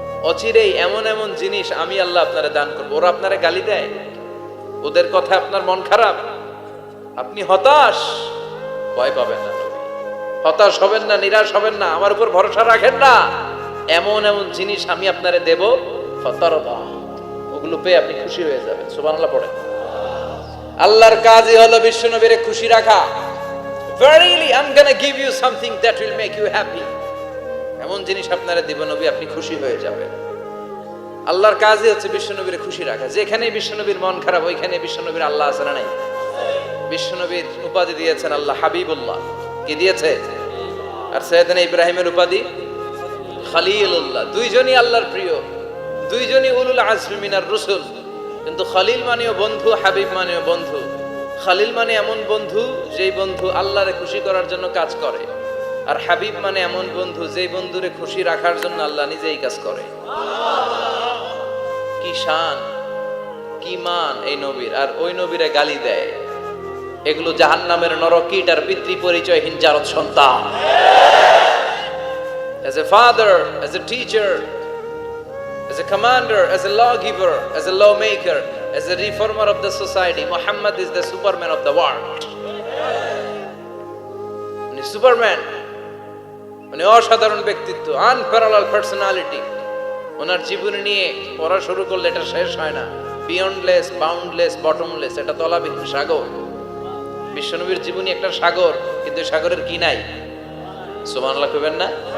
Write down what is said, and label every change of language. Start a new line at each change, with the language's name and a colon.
Bangla: অচিরেই এমন এমন জিনিস আমি আল্লাহ আপনারে দান করবো। ওরা আপনারে গালি দেয়, ওদের কথা আপনার মন খারাপ, আপনি হতাশ, ভয় পাবেন না, হতাশ হবেন না, নিরাশ হবেন না, আমার উপর ভরসা রাখেন না। এমন এমন জিনিস আমি আপনারে দেব, ফাতারদা, ওগুলো পেয়ে আপনি খুশি হয়ে যাবেন। সুবহানাল্লাহ পড়েন। আল্লাহর কাজই হলো বিশ্বনবীরে খুশি রাখা।
English: Verily I'm gonna give you something that will make you happy.
Bangla: এমন জিনিস আপনারা দিব নবী, আপনি খুশি হয়ে যাবেন। আল্লাহর কাজই হচ্ছে বিশ্বনবীরে খুশি রাখা। যেখানে বিশ্বনবীর মন খারাপ, ওইখানে বিশ্বনবীর আল্লাহ আছে না নাই? বিশ্বনবীর উপাধি দিয়েছেন আল্লাহ হাবিবুল্লাহ। কি দিয়েছে? আর সাইয়েদনা ইব্রাহিমের উপাধি খলিলুল্লাহ। দুইজনই আল্লাহর প্রিয়, দুইজনই উলুল আজমি মিনার রসুল। কিন্তু খলিল মানেও বন্ধু, হাবিব মানেও বন্ধু। খলিল মানে এমন বন্ধু যেই বন্ধু আল্লাহরে খুশি করার জন্য কাজ করে, আর হাবিব মানে এমন বন্ধু যেই বন্ধুরে খুশি রাখার জন্য আল্লাহ নিজেই কাজ করে। কি শান, কি মান এই নবীর, আর ওই নবীরে গালি দেয়। এগুলো জাহান্নামের নরকীট আর পিতৃ পরিচয়হীন জারদ সন্তান।
English: As a father, as a teacher, as a commander, as a lawgiver, as a lawmaker, as a reformer of the society, Muhammad is the Superman of the world.
Bangla: উনি সুপারম্যান, উনি অসাধারণ ব্যক্তিত্ব,
English: Unparallel personality.
Bangla: ওনার জীবনী নিয়ে পড়া শুরু করলে এটা শেষ হয় না।
English: beyondless, boundless, bottomless,
Bangla: এটা তলাবিহীন সাগর। বিশ্বনবীর জীবনী একটা সাগর, কিন্তু সাগরের কি নাই? সুবহানাল্লাহ কইবেন না?